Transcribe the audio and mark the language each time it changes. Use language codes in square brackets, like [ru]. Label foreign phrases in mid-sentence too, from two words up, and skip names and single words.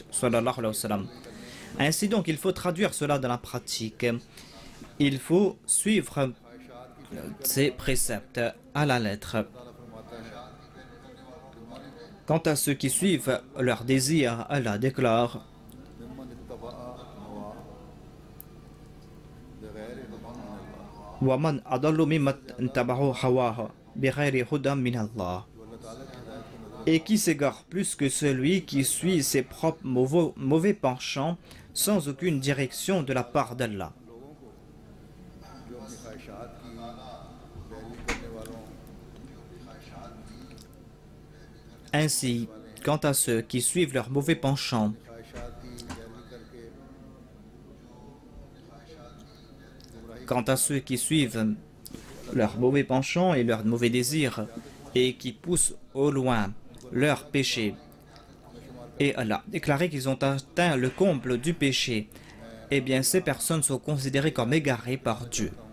[fr] Ainsi donc, il faut traduire cela dans la pratique. Il faut suivre ces préceptes à la lettre. Quant à ceux qui suivent leur désir, Allah déclare [ar] وَمَنْ أَضَلُّ مِمَّنِ اتَّبَعَ هَوَاهُ بغير هدى من الله. [fr] Et qui s'égare plus que celui qui suit ses propres mauvais penchants sans aucune direction de la part d'Allah. [ur] جو اپنی خواہشات کی پیروی کرنے والوں [fr] Ainsi, quant à ceux qui suivent leurs mauvais penchants, [ur] خواہشات کی پیروی کر کے [fr] quant à ceux qui suivent leurs mauvais penchants et leurs mauvais désirs et qui poussent au loin leurs péchés, et Allah a déclaré qu'ils ont atteint le comble du péché, eh bien ces personnes sont considérées comme égarées par Dieu.